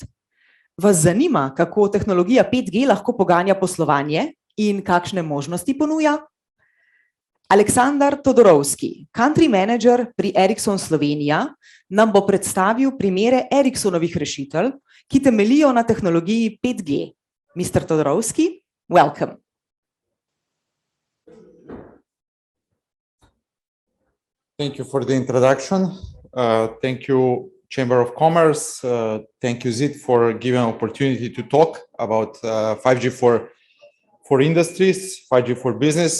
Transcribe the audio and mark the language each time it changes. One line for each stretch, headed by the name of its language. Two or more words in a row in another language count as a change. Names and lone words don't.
Slovenian: Vas zanima, kako tehnologija 5G lahko poganja poslovanje in kakšne možnosti ponuja? Aleksandar Todorovski,
English: country manager
Slovenian: pri Ericsson Slovenija, nam bo predstavil primere Ericssonovih rešitev, ki temeljijo na tehnologiji 5G.
English: Mr. Todorovski, welcome. Thank you for the introduction. Thank you, Chamber of Commerce. Thank you, Zid, for giving an opportunity to talk about 5G for industries, 5G for business.